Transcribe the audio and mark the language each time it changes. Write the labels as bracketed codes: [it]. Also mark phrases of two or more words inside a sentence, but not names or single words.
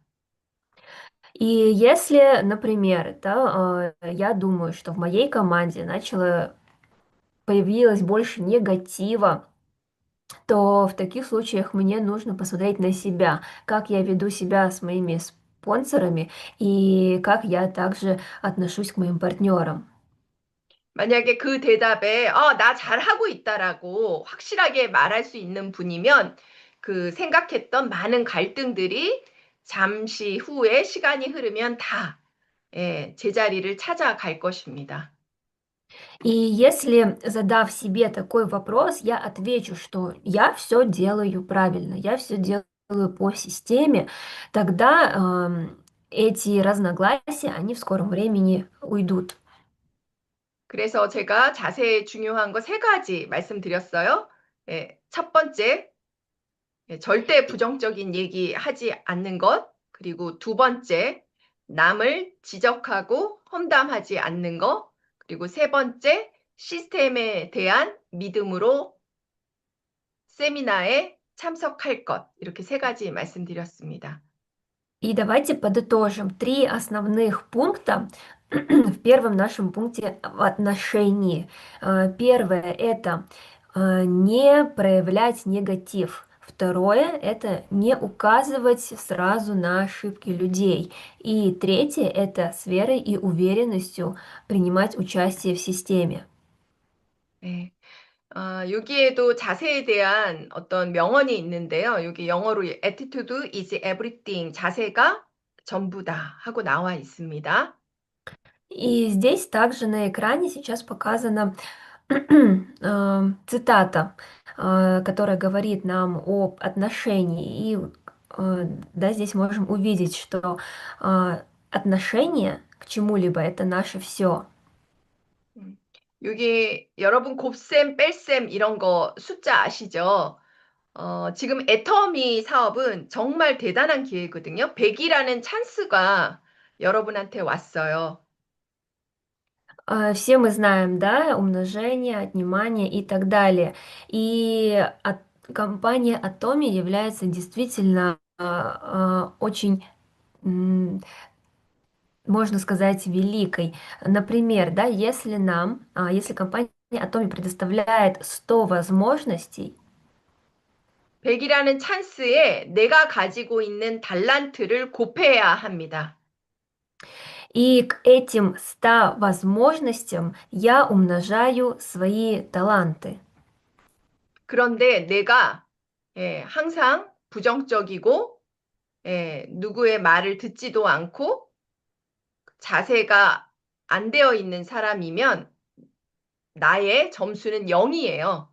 [ru] И если, например, да, я думаю, что в моей команде появилось больше негатива, то в таких случаях мне нужно посмотреть на себя, как я веду себя с моими спонсорами и как я также отношусь к моим партнерам. [ko] 만약에 그 대답에 나 잘하고 있다라고 확실하게 말할 수 있는 분이면 그 생각했던 많은 갈등들이 잠시 후에 시간이 흐르면 다 제자리를 찾아갈 것입니다. [ru] И если, задав себе такой вопрос, я отвечу, что я все делаю правильно, я все делаю по системе, тогда эти разногласия, они в скором времени уйдут. [ko] 그래서 제가 자세히 중요한 거 세 가지 말씀드렸어요. 첫 번째, 절대 부정적인 얘기 하지 않는 것. 그리고 두 번째, 남을 지적하고 험담하지 않는 것. 그리고 세 번째, 시스템에 대한 믿음으로 세미나에 참석할 것. 이렇게 세 가지 말씀드렸습니다. [ru] И давайте подытожим три основных пункта в первом нашем пункте в отношении. Первое– это не проявлять негатив. Второе– это не указывать сразу на ошибки людей. И третье– это с верой и уверенностью принимать участие в системе. [ko] 네. 여기에도 자세에 대한 어떤 명언이 있는데요. 여기 영어로 [en] attitude is everything. [ko] 자세가 전부다 하고 나와 있습니다. [ru] И здесь также на экране сейчас показана цитата, которая говорит нам об отношении. И да, здесь можем увидеть, что отношение к чему-либо это наше все. [ko] 음, 여기 여러분 곱셈, 뺄셈 이런 거 숫자 아시죠? 지금 애터미 사업은 정말 대단한 기회거든요. 100이라는 찬스가 여러분한테 왔어요. [ru] Все мы знаем, да, умножение, отнимание и так далее. И компания Atomi является действительно очень можно сказать, великой. Например, да, если компания Atomi предоставляет 100 возможностей, [ko] 100이라는 찬스에 내가 가지고 있는 달란트를 곱해야 합니다. [ru] и к этим 100 возможностям я умножаю свои таланты. [ko] 그런데 내가 항상 부정적이고 누구의 말을 듣지도 않고 자세가 안 되어 있는 사람이면 나의 점수는 0이에요.